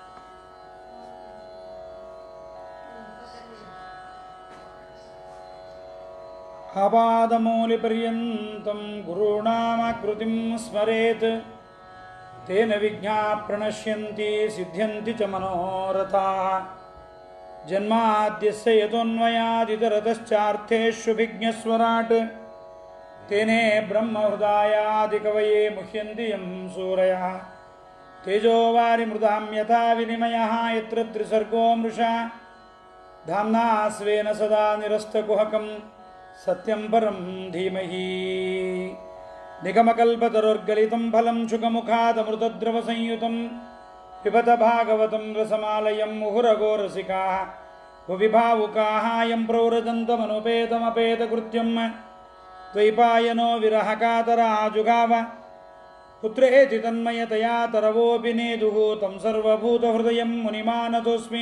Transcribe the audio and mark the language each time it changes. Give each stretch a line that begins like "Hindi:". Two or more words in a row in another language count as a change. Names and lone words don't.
Sanskrit: ಆಪಾದಮೂಲಿಪರ್ಯಂತಂ ಗುರುಣಾಮಾಕೃತಿಂ ಸ್ಮರೇತ್ ತೇನ ವಿಘ್ನಾಃ ಪ್ರಣಶ್ಯಂತಿ ಸಿದ್ಧ್ಯಂತಿ ಚ ಮನೋರಥಾಃ. ಜನ್ಮಾದ್ಯಸ್ಯ ಯತೋನ್ಮಯಾದಿತರತಶ್ಚಾರ್ಥೇಷ್ವಭಿಜ್ಞಸ್ವರಾಟ್ ತೇನೇ ಬ್ರಹ್ಮಹೃದಾಯಾದಿಕವಯೇ ಮುಹ್ಯಂತಿ ಯಂ ಸೂರಯಃ. ತೇಜೋವಾರಿ ಮೃದಾಂ ಯಥಾ ವಿನಿಮಯಃ ಯತ್ರ ತ್ರಿಸರ್ಗೋ ಮೃಷಾ ಧಾಮ್ನಾ ಸ್ವೇನ ಸದಾ ನಿರಸ್ತಕುಹಕಂ ಸತ್ಯಂ ಪರಂ ಧೀಮಹಿ. ನಿಗಮಕಲ್ಪತರುರ್ಗಲಿತಂ ಫಲಂ ಶುಕಮುಖಾದಮೃತದ್ರವ ಸಂಯುತಂ ಪಿಬತ ಭಾಗವತಂ ರಸಮಾಲಯಂ ಮುಹುರಗೋ ರಸಿಕಾಃ ಭುವಿ ಭಾವುಕಾಃ ಯಂ ಪ್ರವ್ರಜन्तಮನುಪೇತಮಪೇತಕೃತ್ಯಂ ದ್ವೈಪಾಯನೋ ವಿರಹಕಾತರಾಜುಗಾವ ಪುತ್ರೇತಿ ತನ್ಮಯತಯಾ ತರವೋಪಿ ನೇದುಃ ತಂ ಸರ್ವಭೂತಹೃದಯಂ ಮುನಿಮಾನತೋಸ್ಮಿ.